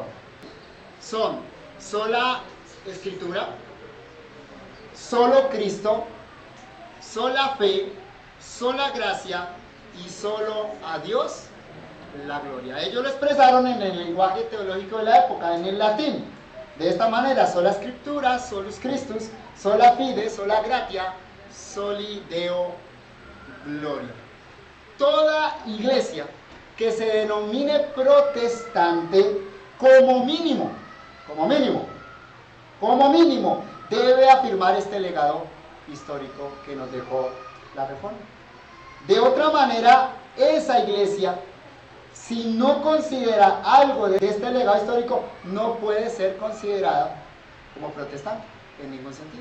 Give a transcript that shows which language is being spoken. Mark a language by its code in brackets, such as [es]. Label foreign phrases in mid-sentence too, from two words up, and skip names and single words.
[es] Son sola Escritura, solo Cristo, sola fe, sola gracia y solo a Dios la gloria. Ellos lo expresaron en el lenguaje teológico de la época, en el latín. De esta manera, [la] sola Scriptura, solus Christus, sola fide, sola gratia, soli Deo gloria. [es] Toda iglesia que se denomine protestante, como mínimo, debe afirmar este legado histórico que nos dejó la Reforma. De otra manera, esa iglesia, si no considera algo de este legado histórico, no puede ser considerada como protestante, en ningún sentido.